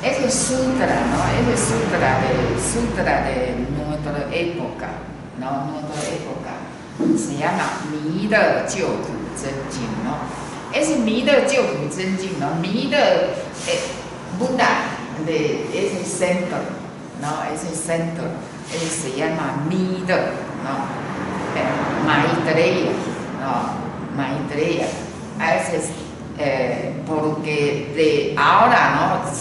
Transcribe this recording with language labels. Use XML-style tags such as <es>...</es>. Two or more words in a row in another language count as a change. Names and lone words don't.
<es>sutra, ¿no? Ese sutra de nuestra época, ¿no? Nuestra época se llama 弥勒救苦真经, ¿no? Ese 弥勒救苦真经, ¿no? 弥勒 Buda de ese centro, ¿no? Ese centro, ese se llama 弥勒, ¿no? Maitreya, ¿no? Maitreya. A veces, porque de ahora, ¿no?</es>